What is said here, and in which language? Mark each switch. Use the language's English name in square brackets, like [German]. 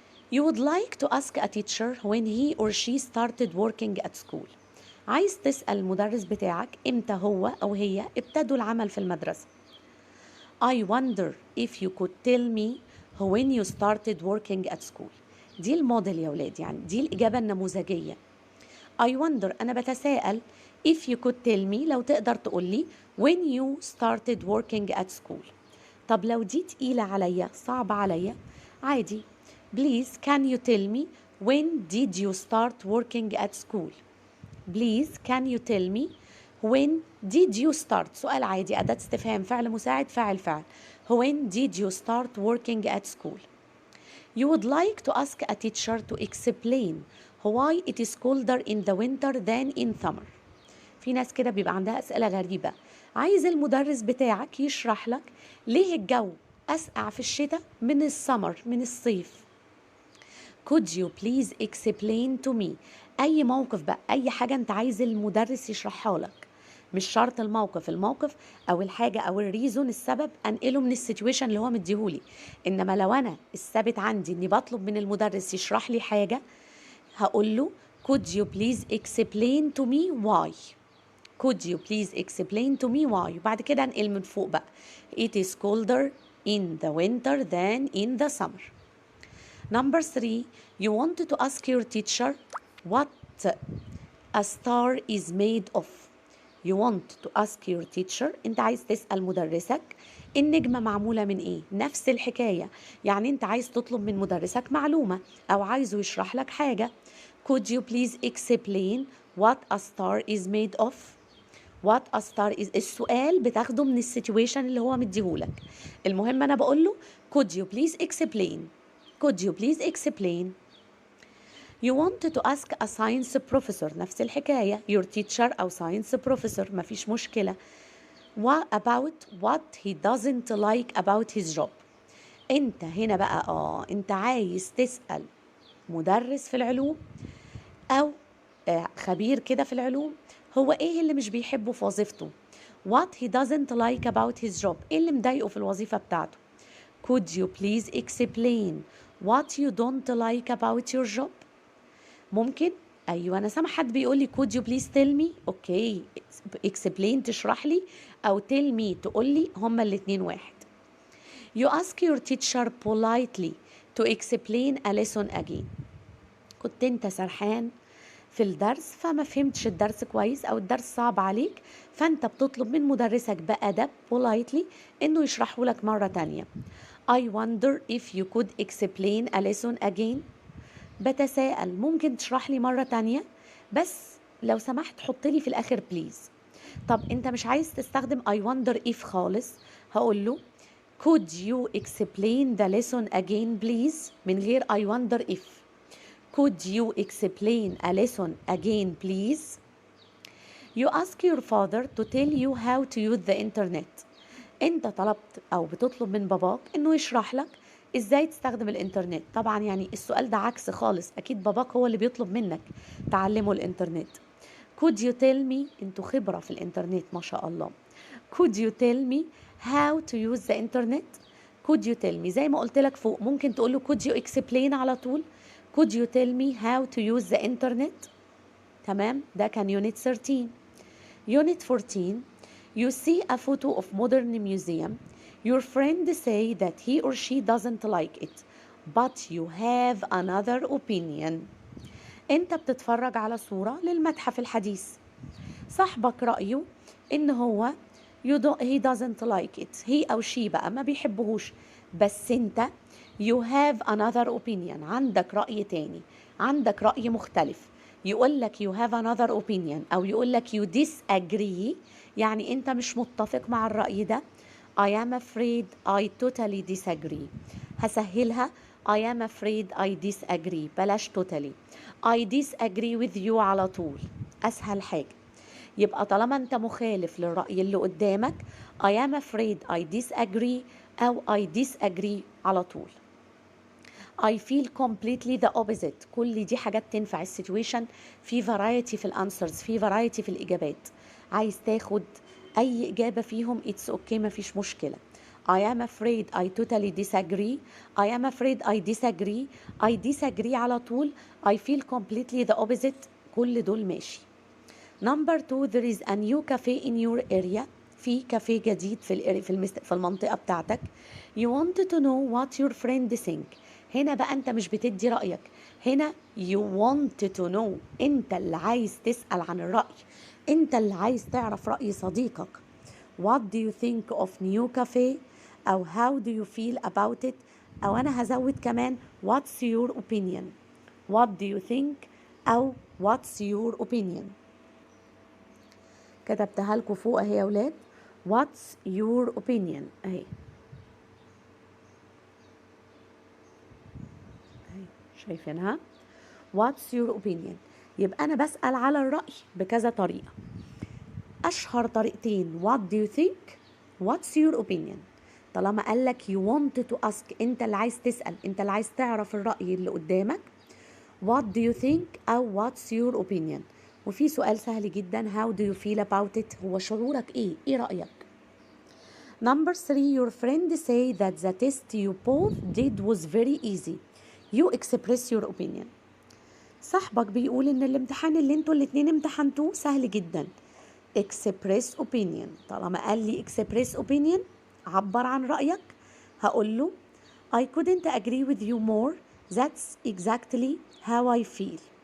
[English] You would like to ask a teacher when he or she started working at school. [Arabic] عايز تسأل المدرس بتاعك امتى هو او هي ابتدوا العمل في المدرسة. [English] I wonder if you could tell me when you started working at school. [Arabic] دي الموديل يا ولاد، يعني دي الإجابة النموذجية. [English] I wonder [Arabic] أنا بتساءل، [English] if you could tell me [Arabic] لو تقدر تقول لي [English] when you started working at school. [Arabic] طب لو دي تقيلة عليا، صعبة عليا، عادي. [English] Please can you tell me when did you start working at school. Please can you tell me when did you start. [Arabic] سؤال عادي، أداة استفهام، فعل مساعد، فاعل فعل. [English] When did you start working at school. You would like to ask a teacher to explain why it is colder in the winter than in summer. [Arabic] في ناس كده بيبقى عندها أسئلة غريبة، عايز المدرس بتاعك يشرح لك ليه الجو أسقع في الشتاء من السمر، من الصيف. [English] Could you please explain to me. [Arabic] أي موقف بقى، أي حاجة أنت عايز المدرس يشرحها لك، مش شرط الموقف أو الحاجة أو الريزون، السبب أنقله من السيتويشن اللي هو مديهولي. إنما لو أنا الثابت عندي إني بطلب من المدرس يشرح لي حاجة، هقول له [English] could you please explain to me why. could you please explain to me why. [Arabic] وبعد كده أنقل من فوق بقى [English] it is colder in the winter than in the summer. Number 3, you wanted to ask your teacher what a star is made of. You want to ask your teacher، [Arabic] انت عايز تسأل مدرسك النجمة معمولة من ايه. نفس الحكاية، يعني انت عايز تطلب من مدرسك معلومة او عايزه يشرح لك حاجة. Could you please explain what a star is made of. [English] what a star is، [Arabic] السؤال بتاخده من السيتويشن اللي هو مديهولك. المهم انا بقول له [English] could you please explain. could you please explain. You wanted to ask a science professor، [Arabic] نفس الحكاية، [English] your teacher أو science professor، [Arabic] مفيش مشكلة. [English] What about what he doesn't like about his job. [Arabic] انت هنا بقى انت عايز تسأل مدرس في العلوم أو خبير كده في العلوم، هو ايه اللي مش بيحبه في وظيفته. [English] What he doesn't like about his job، [Arabic] ايه اللي مضايقه في الوظيفة بتاعته. [English] Could you please explain what you don't like about your job. [Arabic] ممكن، ايوه انا سامع حد بيقول لي [English] could you please tell me. [Arabic] اوكي، explain تشرح لي او tell me تقول لي، هما الاتنين واحد. [English] You ask your teacher politely to explain a lesson again. [Arabic] كنت انت سرحان في الدرس فما فهمتش الدرس كويس او الدرس صعب عليك، فانت بتطلب من مدرسك بأدب politely انه يشرحه لك مرة تانية. [English] I wonder if you could explain a lesson again. [Arabic] بتساءل ممكن تشرح لي مرة تانية، بس لو سمحت حط لي في الآخر بليز. طب انت مش عايز تستخدم [English] I wonder if [Arabic] خالص، هقول له [English] could you explain the lesson again please [Arabic] من غير [English] I wonder if. could you explain a lesson again please. You ask your father to tell you how to use the internet. [Arabic] انت طلبت او بتطلب من باباك انه يشرح لك ازاي تستخدم الانترنت. طبعا يعني السؤال ده عكس خالص، اكيد باباك هو اللي بيطلب منك تعلمه الانترنت. [English] could you tell me، [Arabic] انتوا خبرة في الانترنت ما شاء الله. [English] could you tell me how to use the internet. could you tell me [Arabic] زي ما قلت لك فوق، ممكن تقول له [English] could you explain [Arabic] على طول. [English] could you tell me how to use the internet. [Arabic] تمام، ده كان unit 13. [English] unit 14 you see a photo of modern museum. your friend say that he or she doesn't like it but you have another opinion. [Arabic] انت بتتفرج على صورة للمتحف الحديث، صاحبك رأيه ان هو [English] he doesn't like it، [Arabic] he أو she بقى ما بيحبهوش، بس انت [English] you have another opinion، [Arabic] عندك رأي تاني، عندك رأي مختلف. يقول لك [English] you have another opinion [Arabic] أو يقول لك [English] you disagree، [Arabic] يعني انت مش متفق مع الرأي ده. [English] I am afraid I totally disagree. هسهلها I am afraid I disagree، بلاش totally. I disagree with you [Arabic] على طول، [English] أسهل حاجة. [Arabic] يبقى طالما انت مخالف للرأي اللي قدامك [English] I am afraid I disagree [Arabic] أو [English] I disagree [Arabic] على طول. [English] I feel completely the opposite. [Arabic] كل دي حاجات تنفع السيتويشن، في variety في الانسرز، في variety في الإجابات. عايز تاخد أي إجابة فيهم [English] it's okay، [Arabic] مفيش مشكلة. [English] I am afraid I totally disagree. I am afraid I disagree. I disagree [Arabic] على طول. [English] I feel completely the opposite. [Arabic] كل دول ماشي. [English] Number 2 there is a new cafe in your area. [Arabic] في كافيه جديد في المنطقة بتاعتك. [English] You want to know what your friend think. [Arabic] هنا بقى انت مش بتدي رأيك، هنا you want to know، انت اللي عايز تسأل عن الرأي، انت اللي عايز تعرف رأي صديقك. [English] What do you think of new cafe أو how do you feel about it، [Arabic] أو أنا هزود كمان [English] what's your opinion. What do you think أو what's your opinion. [Arabic] كتبتها لكم فوق اهي يا ولاد. [English] what's your opinion [Arabic] اهي شايفينها. [English] what's your opinion. [Arabic] يبقى أنا بسأل على الرأي بكذا طريقة. أشهر طريقتين [English] what do you think what's your opinion. [Arabic] طالما قالك [English] you want to ask، [Arabic] أنت اللي عايز تسأل، أنت اللي عايز تعرف الرأي اللي قدامك. [English] what do you think أو what's your opinion. [Arabic] وفي سؤال سهل جدا [English] how do you feel about it، [Arabic] هو شعورك إيه، إيه رأيك. [English] Number 3 your friend say that the test you both did was very easy. You express your opinion. [Arabic] صاحبك بيقول ان الامتحان اللي انتوا الاتنين امتحنتوه سهل جدا. [English] express opinion. [Arabic] طالما قال لي [English] express opinion، [Arabic] عبر عن رأيك. هقول له [English] I couldn't agree with you more. That's exactly how I feel.